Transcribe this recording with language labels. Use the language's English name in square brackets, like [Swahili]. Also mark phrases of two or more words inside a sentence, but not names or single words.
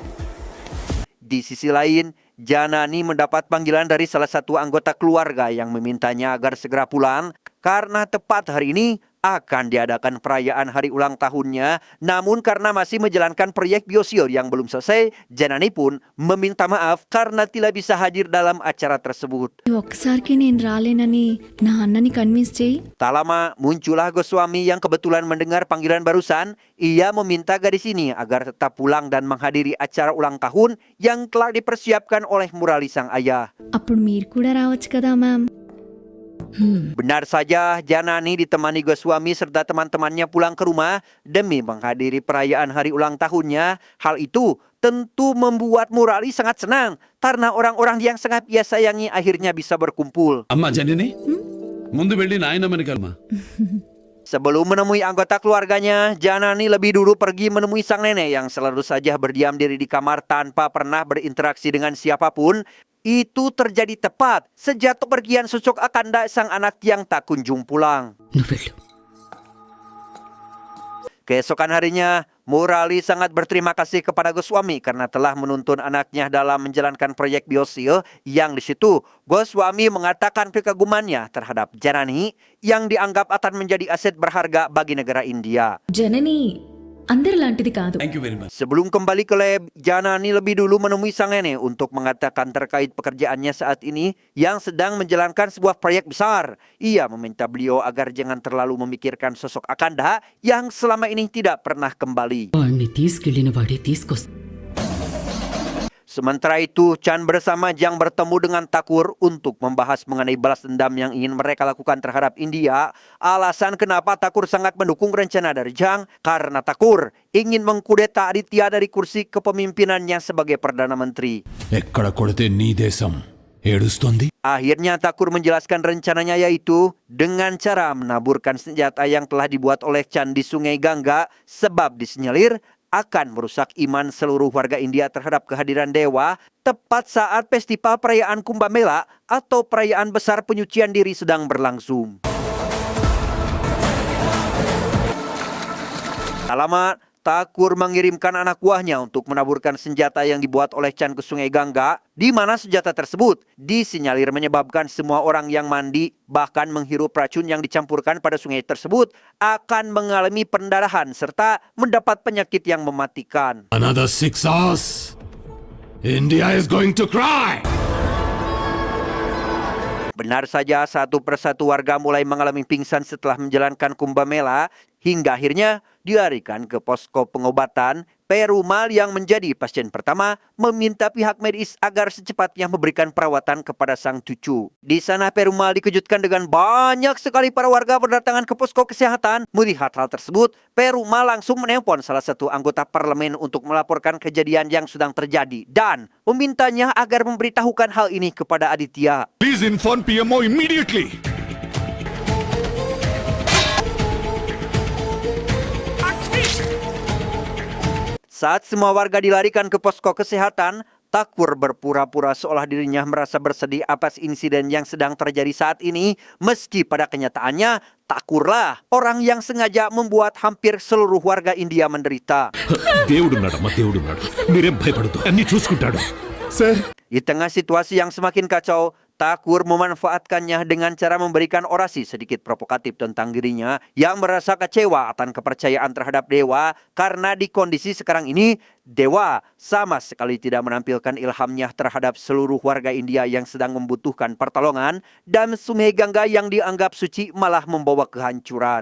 [Indonesian] Di sisi lain, Janani mendapat panggilan dari salah satu anggota keluarga yang memintanya agar segera pulang karena tepat hari ini akan diadakan perayaan hari ulang tahunnya. Namun karena masih menjalankan proyek Biosil yang belum selesai, Janani pun meminta maaf karena tidak bisa hadir dalam acara tersebut. [Telugu] ఒక్కసారికి నేను రాలేనని నా అన్నని కన్విన్స్ చేయి. [Indonesian] Tak lama muncullah Goswami yang kebetulan mendengar panggilan barusan. Ia meminta gadis ini agar tetap pulang dan menghadiri acara ulang tahun yang telah dipersiapkan oleh Murali sang ayah. [Telugu] అప్పుడు మీరు కూడా రావచ్చు కదా మ్యామ్. [Indonesian] Benar saja, Janani ditemani Goswami serta teman-temannya pulang ke rumah demi menghadiri perayaan hari ulang tahunnya. Hal itu tentu membuat Murali sangat senang karena orang-orang yang sangat ia sayangi akhirnya bisa berkumpul. [Telugu] అమ్మా జనని ముందు వెళ్ళి నాయనమ్మని కలమా. [Indonesian] Sebelum menemui anggota keluarganya, Janani lebih dulu pergi menemui sang nenek yang selalu saja berdiam diri di kamar tanpa pernah berinteraksi dengan siapapun. itu terjadi tepat sejak kepergian sosok Akanda sang anak yang tak kunjung pulang. [Telugu] నువ్వు వెళ్ళు. [Indonesian] Keesokan harinya, Murali sangat berterima kasih kepada Goswami karena telah menuntun anaknya dalam menjalankan proyek biosil yang di situ Goswami mengatakan kekagumannya terhadap Janani yang dianggap akan menjadi aset berharga bagi negara India. [Telugu] జనని అందరిలాంటిది కాదు. [English] thank you very much. [Indonesian] Sebelum kembali ke lab, Janani lebih dulu menemui sang nenek untuk mengatakan terkait pekerjaannya saat ini yang sedang menjalankan sebuah proyek besar. Ia meminta beliau agar jangan terlalu memikirkan sosok Akanda yang selama ini tidak pernah kembali. [Telugu] వాడిని తీసుకెళ్లిన వాడే తీసుకొస్తా. [Indonesian] Sementara itu, Chan bersama Jang bertemu dengan Thakur untuk membahas mengenai balas dendam yang ingin mereka lakukan terhadap India. Alasan kenapa Thakur sangat mendukung rencana dari Jang karena Thakur ingin mengkudeta Aditya dari kursi kepemimpinannya sebagai Perdana Menteri. [Telugu] ఎక్కడ కొడితే నీ దేశం ఏడుస్తుంది? [Indonesian] Akhirnya Thakur menjelaskan rencananya yaitu dengan cara menaburkan senjata yang telah dibuat oleh Chan di Sungai Gangga sebab disinyalir akan merusak iman seluruh warga India terhadap kehadiran dewa tepat saat festival perayaan Kumbh Mela atau perayaan besar penyucian diri sedang berlangsung. Tak lama, Thakur mengirimkan anak buahnya untuk menaburkan senjata yang dibuat oleh Chan ke Sungai Gangga, di mana senjata tersebut disinyalir menyebabkan semua orang yang mandi bahkan menghirup racun yang dicampurkan pada sungai tersebut akan mengalami pendarahan serta mendapat penyakit yang mematikan. [English] Another 6 hours. India is going to cry. [Indonesian] Benar saja, satu persatu warga mulai mengalami pingsan setelah menjalankan Kumbh Mela hingga akhirnya dilarikan ke posko pengobatan. Perumal yang menjadi pasien pertama meminta pihak medis agar secepatnya memberikan perawatan kepada sang cucu. Di sana Perumal dikejutkan dengan banyak sekali para warga berdatangan ke posko kesehatan. Melihat hal tersebut, Perumal langsung menelpon salah satu anggota parlemen untuk melaporkan kejadian yang sedang terjadi dan memintanya agar memberitahukan hal ini kepada Aditya. [English] Please inform PMO immediately. [Indonesian] Saat semua warga dilarikan ke posko kesehatan, Thakur berpura-pura seolah dirinya merasa bersedih atas insiden yang sedang terjadi saat ini, meski pada kenyataannya Thakurlah orang yang sengaja membuat hampir seluruh warga India menderita. [Telugu] దేవుడున్నాడమ్మా దేవుడున్నాడు, మీరేం భయపడదు, అన్ని చూసుకుంటాడు. సార్, [Indonesian] Di tengah situasi yang semakin kacau, Thakur memanfaatkannya dengan cara memberikan orasi sedikit provokatif tentang dirinya yang merasa kecewa akan kepercayaan terhadap dewa karena di kondisi sekarang ini dewa sama sekali tidak menampilkan ilhamnya terhadap seluruh warga India yang sedang membutuhkan pertolongan dan Sungai Gangga yang dianggap suci malah membawa kehancuran.